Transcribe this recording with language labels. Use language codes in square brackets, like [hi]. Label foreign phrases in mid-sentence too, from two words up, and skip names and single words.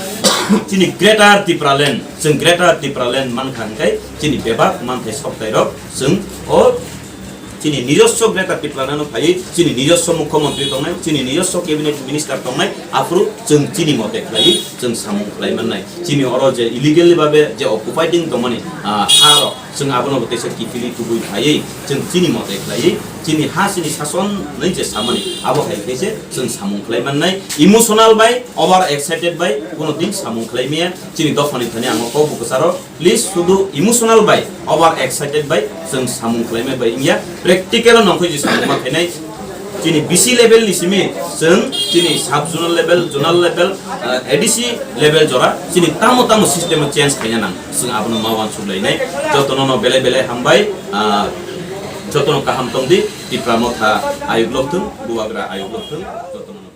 [trp] chini greater tipralen jeng greater tipralen mankhangkai chini bebak manthai soktai rok jeng o chini nijosho greater tipralano phai chini nijosho mukhyamantri tongnai chini nijosho [en] cabinet minister [trp] tongnai afru jeng chini mote khlai jeng samung khlai mannai chini oro je illegally babe je occupying tongmani haro jeng abono botesa kifili tubui phai jeng chini mote khlai chini ha chini sason nai je samani abo hai kaise jeng samung khlai mannai [en] emotional by over excited by [trp] kono din samung khlai mia chini dofani thani amo ko bukasaro please sudu [en] emotional by over excited by [trp] jeng samung khlai mai by ya practical nongkhoi je samung ma khainai chini [en] BC level [trp] ni simi jeng chini [en] sub zonal level ADC level [trp] jora chini tamo [en] system change [trp] khaina nang jeng abono mawan sulainai jotono no bele hambai jotono kaham tongdi tipra motha ayugloktung buwagra ayugloktung